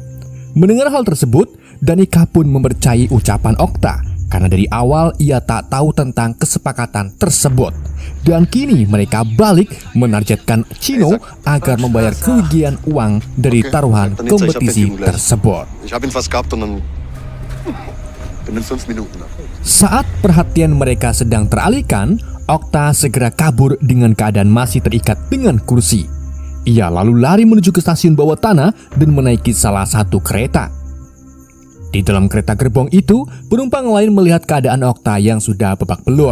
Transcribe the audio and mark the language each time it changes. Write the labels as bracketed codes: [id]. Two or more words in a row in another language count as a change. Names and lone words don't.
[id] Mendengar hal tersebut, Danica pun mempercayai ucapan Okta karena dari awal ia tak tahu tentang kesepakatan tersebut. Dan kini mereka balik menargetkan Chino agar membayar kerugian uang dari taruhan kompetisi tersebut. [de] Ich habe ihn fast gehabt und dann bin in 5 Minuten. [id] Saat perhatian mereka sedang teralihkan, Okta segera kabur dengan keadaan masih terikat dengan kursi. Ia lalu lari menuju ke stasiun bawah tanah dan menaiki salah satu kereta. Di dalam kereta gerbong itu, penumpang lain melihat keadaan Okta yang sudah babak belur.